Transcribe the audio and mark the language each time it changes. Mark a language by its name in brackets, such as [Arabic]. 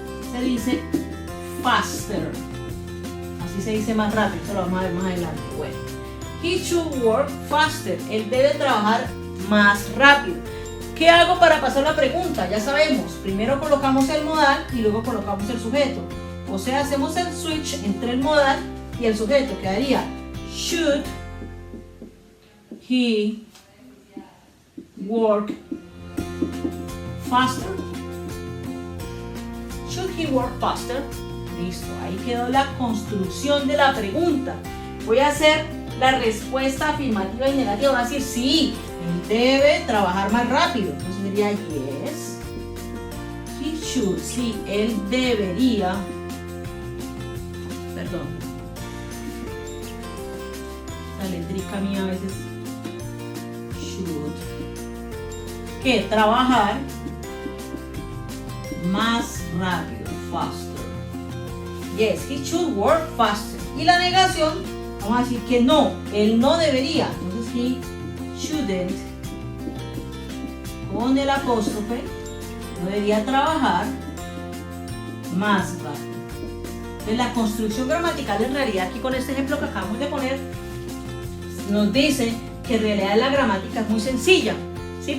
[Spanish] Se dice faster. Así se dice más rápido, esto lo vamos a ver más adelante. [English] Bueno, he should work faster. [Spanish] Él debe trabajar más rápido. ¿Qué hago para pasar la pregunta? Ya sabemos, primero colocamos el modal y luego colocamos el sujeto. O sea, hacemos el switch entre el modal y el sujeto. [English] Quedaría should he work faster? Should he work faster? [Spanish] Listo, ahí quedó la construcción de la pregunta. Voy a hacer la respuesta afirmativa y negativa. Voy a decir sí, él debe trabajar más rápido. Entonces diría [English] yes, he should. [Spanish] Sí, él debería. Perdón, la letrica mía a veces. Should. Que trabajar más rápido, faster. [English] Yes, he should work faster. [Spanish] Y la negación, vamos a decir que no, él no debería. Entonces [English] he shouldn't, [Spanish] con el apóstrofe, no debería trabajar más rápido. Entonces la construcción gramatical en realidad aquí con este ejemplo que acabamos de poner nos dice que en realidad la gramática es muy sencilla, ¿sí?